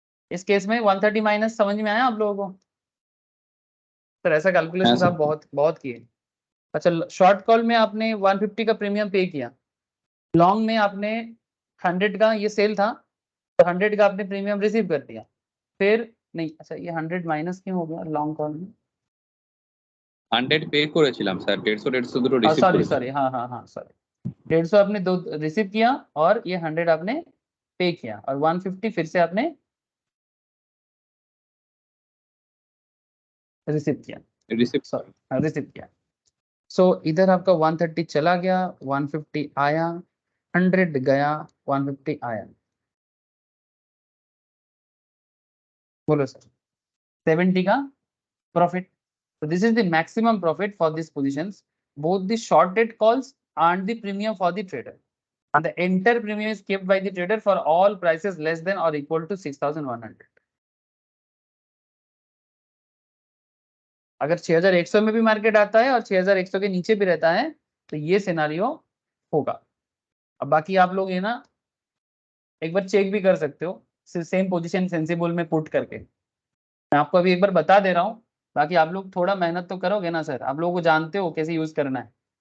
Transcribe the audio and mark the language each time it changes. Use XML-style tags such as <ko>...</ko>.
<hi>इस केस में 130 माइनस समझ में आया आप लोगों को? सर ऐसा कैलकुलेशन आप बहुत किए। अच्छा, शॉर्ट कॉल में आपने 150 का प्रीमियम पे किया, लॉन्ग में आपने 100 का, ये सेल था तो 100 का आपने प्रीमियम रिसीव कर दिया, फिर नहीं, अच्छा ये 100 माइनस क्यों हो गया लॉन्ग कॉल में,</hi> <bn>100 पे করেছিলাম স্যার, 150 দুটো রিসিভ</bn> <en>sorry</en> <bn>করেছি।</bn> <hi>सॉरी हाँ सॉरी, 150 आपने दो रिसीव किया और ये 100 आपने पे किया और 150 फिर से आपने रिसीव किया,</hi> <en>receive</en> <hi>सॉरी रिसीव किया। सो इधर आपका 130 चला गया, 150 आया, 100 गया, 150 आया, बोलो सर 70 का profit.</hi> <en>So this is the maximum profit for these positions, both the short date calls and the premium for the trader, and the entire premium is kept by the trader for all prices less than or equal to 6100।</en> <hi>अगर 6100 में भी market आता है और 6100 के नीचे भी रहता है तो ये सिनारियो होगा। अब बाकी आप लोग ये ना एक बार चेक भी कर सकते हो सेम पोजीशन सेंसिबल में पुट करके, मैं आपको अभी एक बार बता दे रहा हूँ, बाकी आप लोग थोड़ा मेहनत तो करोगे ना सर, आप लोगों को जानते हो कैसे यूज करना है।</hi>